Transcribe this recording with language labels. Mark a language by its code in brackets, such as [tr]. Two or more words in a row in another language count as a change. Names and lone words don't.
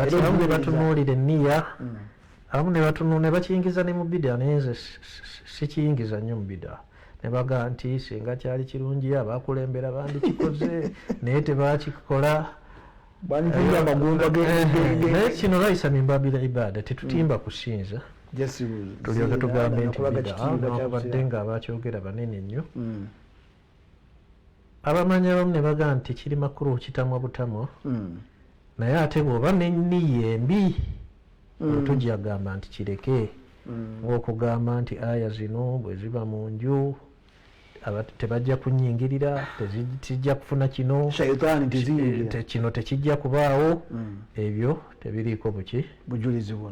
[lg] abamu ne batunuulira enniya abamu ne bakiyingiza ne mu bidaa naye nze sikiyingiza nnyo mu bidaa ne bagaa nti singa kyali kirungi abakulembera bandikikoze naye tebakikola naye kino [ar] ليس من باب العبادة [lg] tetutimba kusinza tulyoke tugambe nti bidaa newakubadde nga abakyogera banene nnyo. Abamanyi abamu ne bagaa nti kiri makulu kitamwa butamwa naye ate bw'oba n'enniya embi tujagamba nti kireke ng'okugamba nti aya zino bwe ziba mu nju tebajja kunyingirira tezijja kufuna kino kino tekijja kubaawo ebyo tebiriiko bujulizi.